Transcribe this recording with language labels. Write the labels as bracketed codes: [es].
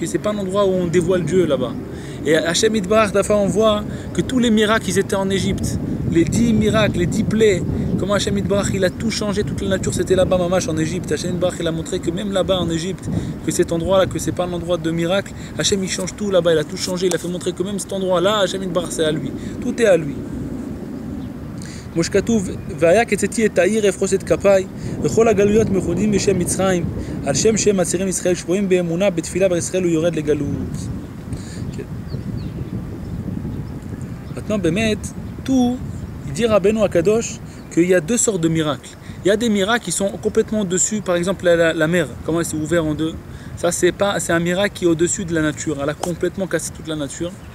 [fr] C'est pas un endroit où on dévoile Dieu là-bas. Et à Hachem Yitbarach, d'abord on voit que tous les miracles ils étaient en Égypte. Les 10 miracles, les 10 plaies, comment Hachem Yitbarach il a tout changé, toute la nature c'était là-bas, mamash en Égypte. Hachem Yitbarach il a montré que même là-bas en Égypte, que cet endroit-là, que c'est pas un endroit de miracle, Hachem il change tout là-bas, il a tout changé, il a fait montrer que même cet endroit-là, Hachem Yitbarach c'est à lui. Tout est à lui. [he] כמו שכתוב, והיה כצאתי את העיר אפרוס את כפיי וכל הגלויות מכונים בשם מצרים על שם עצירים ישראל שבויים באמונה בתפילה בישראל הוא יורד לגלות. [fr] Maintenant, באמת, tout, il dit Rabbeinu Akadosh qu'il y a deux sortes de miracles. Il y a des miracles qui sont complètement au-dessus, par exemple la mer, comment elle s'est ouverte en deux. Ça, c'est un miracle qui est au-dessus de la nature. Elle a complètement cassé toute la nature.